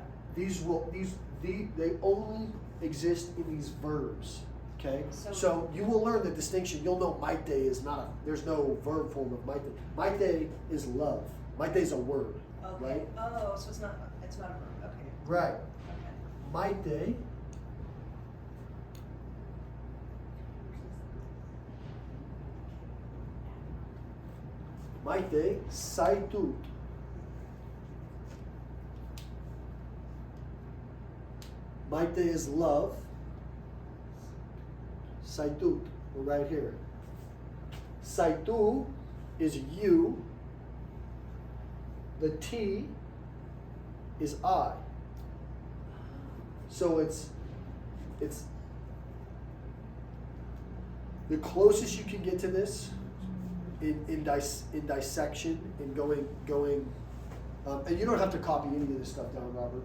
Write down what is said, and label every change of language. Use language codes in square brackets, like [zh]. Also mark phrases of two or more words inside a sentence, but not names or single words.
[en] They only exist in these verbs. Okay, So- so you will learn the distinction. You'll know maite is not there's no verb form of maite. Maite is love. Maite is a word, Okay. right? Oh, so it's not a verb. Okay. Right. Okay. [eu] Maite saitut. [en] Maite is love. Saitut, we're right here. Saitu is you. The T is I. So it's the closest you can get to this in dissection, in going And you don't have to copy any of this stuff down, Robert.